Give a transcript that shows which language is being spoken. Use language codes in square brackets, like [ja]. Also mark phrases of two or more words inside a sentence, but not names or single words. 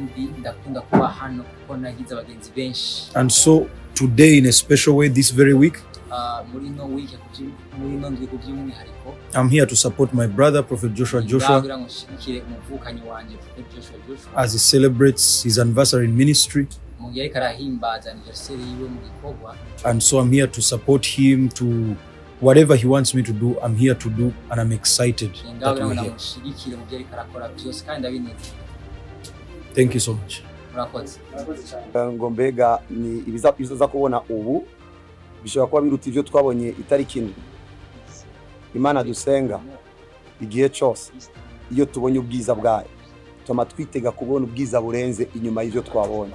[en] And so today, in a special way, this very week, I'm here to support my brother, Prophet Joshua, as he celebrates his anniversary in ministry. And so I'm here to support him, to whatever he wants me to do, I'm here to do, and I'm excited that we're here. Thank you so much. [rn] Ngombega ni ibiza kubona ubu bishobora kuba biruta ivyo twabonye itariki indwi. Imana dusenga igihe cyose iyo tubonye ubwiza bwayo tuma twitega kubona ubwiza burenze inyuma y'ivyo twabonye.